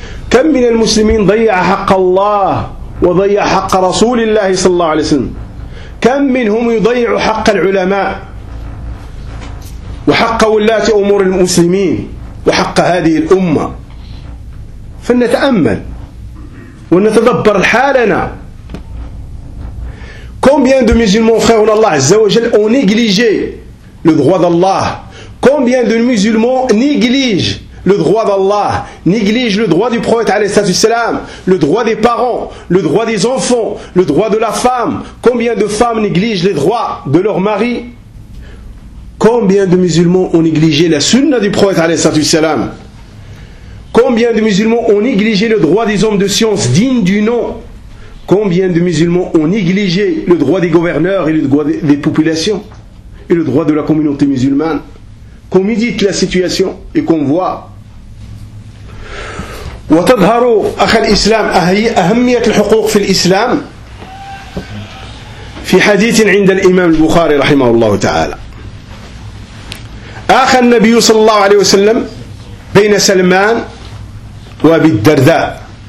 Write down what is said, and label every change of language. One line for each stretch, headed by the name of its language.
Arabic: كم من المسلمين ضيع حق الله وضيع حق رسول الله صلى الله عليه وسلم كم منهم يضيع حق العلماء وحق ولاة أمور المسلمين وحق هذه الأمة فلنتأمل ونتدبر حالنا.
French: Combien de musulmans, frères en Allah, Azza wa Jal, ont négligé le droit d'Allah? Combien de musulmans négligent le droit d'Allah, néglige le droit du prophète alayhi salatu wassalam, le droit des parents, le droit des enfants, le droit de la femme. Combien de femmes négligent les droits de leur mari? Combien de musulmans ont négligé la sunna du prophète alayhi salatu wassalam? Combien de musulmans ont négligé le droit des hommes de science dignes du nom? Combien de musulmans ont négligé le droit des gouverneurs et le droit des populations et le droit de la communauté musulmane? Qu'on médite la situation et qu'on voit.
Arabic: وتظهر أخ الإسلام أهمية الحقوق في الإسلام في حديث عند الإمام البخاري رحمه الله تعالى. أخ النبي صلى الله عليه وسلم بين سلمان وأبي الدرداء.